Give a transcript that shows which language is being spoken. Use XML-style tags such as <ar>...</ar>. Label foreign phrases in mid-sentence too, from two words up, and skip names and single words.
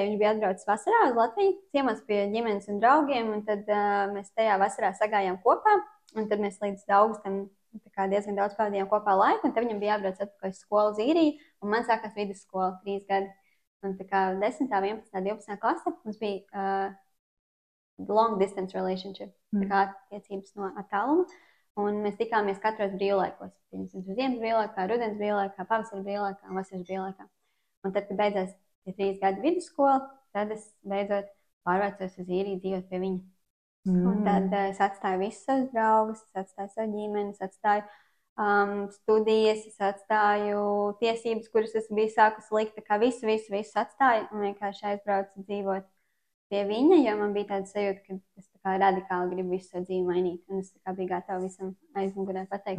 <lv>Viņš bija atbraucis vasarā uz Latviju, ciemos pie ģimenes un draugiem, un tad mēs tajā vasarā sagājām kopā, un tad mēs līdz augustam diezgan daudz pavadījām kopā laiku, un tad viņam bija jābrauc atpakaļ uz skolu uz Īriju, un man sākās vidusskola 3 gadi. Un tā kā 10., 11., 12. klase mums bija</lv> <en>long distance relationship,</en> <lv>tā kā attiecības no attāluma. Un mēs tikāmies katros brīvlaikos. Ziemas brīvlaikā, rudens brīvlaikā, pavasara brīvlaikā un vasaras brīvlaikā. Un tad, kad beidzās tie 3 gadi vidusskola, tad es beidzot pārvācos uz Īriju dzīvot pie viņa. Un tad es atstāju visus savus draugus, es atstāju savu ģimeni, es atstāju studijas, es atstāju tiesības, kuras es biju sākusi likt, tā kā visu atstāju un vienkārši aizbraucu dzīvot pie viņa, jo man bija tāda sajūta, ka es tā kā radikāli gribu visu savu dzīvi mainīt, un es tā kā biju gatava visam aizmugurē pateikt.</lv>